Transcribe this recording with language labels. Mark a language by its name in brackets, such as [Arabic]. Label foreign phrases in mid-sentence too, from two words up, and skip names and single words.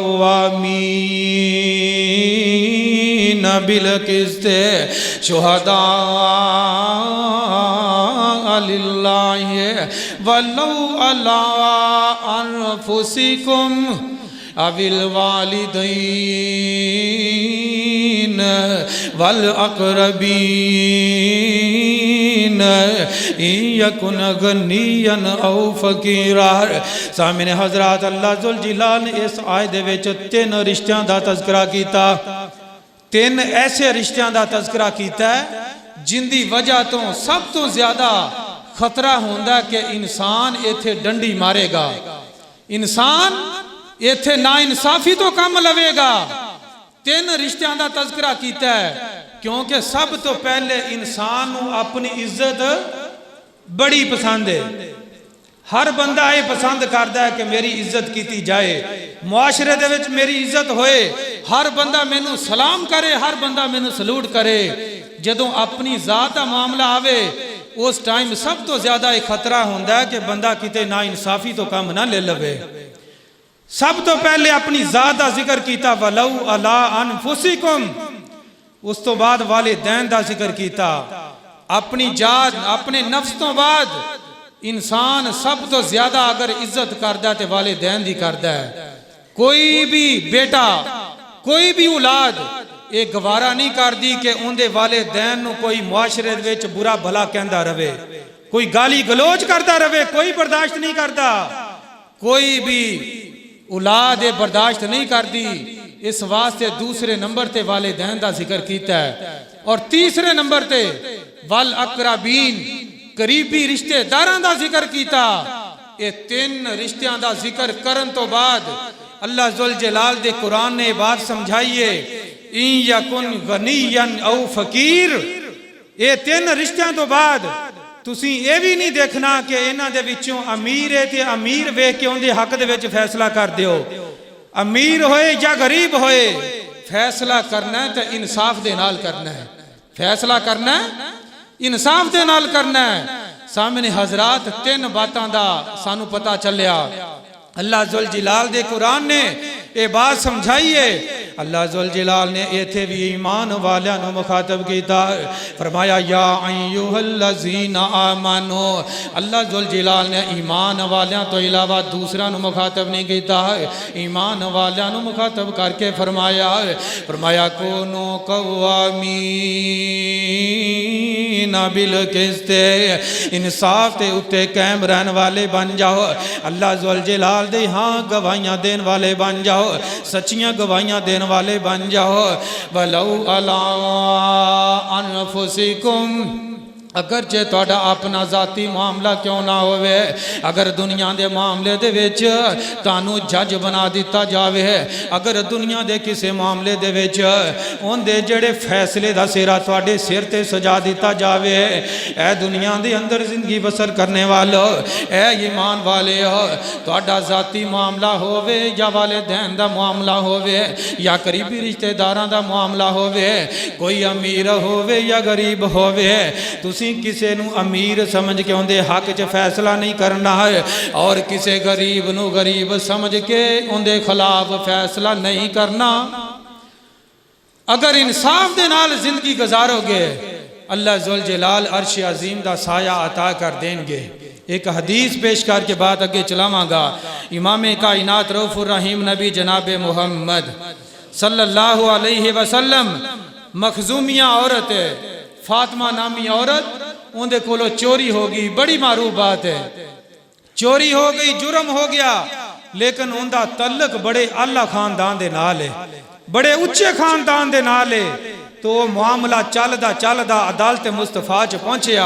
[Arabic] قوامین بالقسط شہداء للہ ولو علی انفسکم او الوالدین والاقربین ان یکن غنیا او فقیرا. [Punjabi] سامعین حضرات اللہ ذوالجلال نے اس آیت دے وچ 3 رشتیاں دا تذکرہ کیتا 3 ایسے رشتیاں دا تذکرہ کیتا ہے جن دی وجہ تو سب تو زیادہ خطرہ ہوندا کہ انسان ایتھے ڈنڈی مارے گا انسان ایتھے نا انصافی تو کم لوے گا. 3 رشتیاں دا تذکرہ کیتا ہے کیونکہ سب تو پہلے انسان اپنی عزت بڑی پسند ہے. ہر بندہ یہ پسند کرتا ہے کہ میری عزت کیتی جائے معاشرے دے وچ میری عزت ہوئے ہر بندہ مینوں سلام کرے ہر بندہ مینوں سلوٹ کرے. جدوں اپنی ذات دا معاملہ آوے اس ٹائم سب تو زیادہ ایک خطرہ ہوندا ہے کہ بندہ کتے نا انصافی تو کم نہ لے لوے. سب تو پہلے اپنی ذات دا ذکر کیتا [Arabic] ولو علی انفسکم [Punjabi] اس تو بعد والدین دا ذکر کیتا اپنی جان اپنے نفس تو بعد انسان سب تو زیادہ اگر عزت کردا تے والدین دی کردا ہے. کوئی بھی بیٹا کوئی بھی اولاد ایک گوارا نہیں کر دی کہ ان دے والدین نو کوئی معاشرے وچ برا بھلا کہندا رہے کوئی گالی گلوچ کردا رہے کوئی برداشت نہیں کردا کوئی بھی اولاد برداشت نہیں کر دی. اس واسطے دوسرے نمبر تے والدین دا ذکر کیتا ہے اور تیسرے نمبر تے والاقربین قریبی رشتہ داراں دا ذکر کیتا. یہ 3 رشتیاں دا ذکر کرن تو بعد اللہ ذوالجلال دے قرآن نے بات سمجھائیے [Arabic] ان یکن غنیا او فقیر [Punjabi] یہ 3 رشتیاں تو بعد تسی یہ بھی نہیں دیکھنا کہ انہاں دے وچوں امیر ہے تے امیر ویکھ کے اندے حق دے وچ فیصلہ کر دیو، امیر ہوئے یا غریب ہوئے، فیصلہ کرنا ہے تے انصاف دے نال کرنا ہے، فیصلہ کرنا ہے انصاف دے نال کرنا ہے۔ سامنے حضرات 3 باتاں دا سانو پتہ چلیا، اللہ ذوالجلال دے قرآن نے یہ بات سمجھائیے۔ اللہ ذوالجلال نے ایتھے بھی ایمان والیاں نو مخاطب کیتا، فرمایا [Arabic] یا ایھا الذین آمنو۔ [Punjabi] اللہ ذوالجلال نے ایمان والیاں تو علاوہ دوسرا نو مخاطب نہیں کیتا، ایمان والیاں نو مخاطب کر کے فرمایا [Arabic] کونو قوامین بالقسط، [Punjabi] انصاف تے اتے قائم رہن والے بن جاؤ۔ اللہ ذوالجلال دے ہاں گواہیاں دین والے بن جاؤ، سچیاں گواہیاں دین والے بن جاؤ۔ [Arabic] وَلَوْ عَلَىٰ أَنفُسِكُمْ، [Punjabi] اگرچہ تہاڈا اپنا ذاتی معاملہ کیوں نہ ہوئے، اگر دنیا دے معاملے دے وچ تانوں جج بنا دیتا جاوے، اگر دنیا دے کسے معاملے دے وچ اون دے جڑے فیصلے دا سیرا تہاڈے سر تے سجا دیتا جاوے، اے دنیا دے اندر زندگی بسر کرنے والو، اے ایمان والے ہو، تہاڈا ذاتی معاملہ ہووے یا والدین دا معاملہ ہووے یا قریبی رشتہ داراں دا معاملہ ہووے، کوئی امیر ہووے یا غریب ہووے، کسے نو امیر سمجھ کے اندے حق چ فیصلہ نہیں کرنا ہے، اور کسے غریب نو غریب سمجھ کے اندے خلاف فیصلہ نہیں کرنا۔ اگر انصاف دے نال زندگی گزارو گے، اللہ ذوالجلال عرش عظیم دا سایہ عطا کر دیں گے۔ ایک حدیث پیش کر کے بات اگے چلاواں گا۔ امام کائنات [Arabic] رؤوف الرحیم [Punjabi] نبی جناب محمد [Arabic] صلی اللہ علیہ وسلم، [Punjabi] مخزومیہ عورت ہے، فاطمہ نامی عورت، ان دے کولو چوری ہوگی، بڑی معروف بات ہے، چوری ہو گئی، جرم ہو گیا، لیکن ان دا تعلق بڑے اعلیٰ خاندان دے نال ہے، بڑے اچھے خاندان دے نال ہے، تو وہ معاملہ چلدا عدالت مصطفیٰ چ پہنچیا۔